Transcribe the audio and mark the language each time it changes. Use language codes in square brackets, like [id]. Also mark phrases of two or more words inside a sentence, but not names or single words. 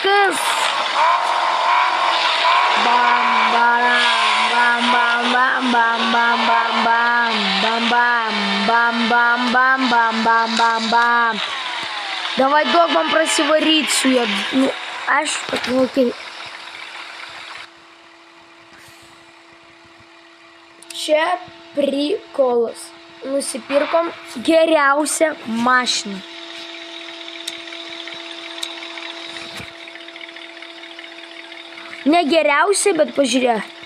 [lt] Greitis. Bam, baram, bam, bam, bam, bam, bam, bam, bam, bam, bam, bam, bam, bam, bam, bam, bam, bam. Давай duok man prasivaryt su juo. Nu, aš, okei. Čia prikolas. Nusipirkom geriausią mašiną. Ne geriausia, bet pažiūrėk.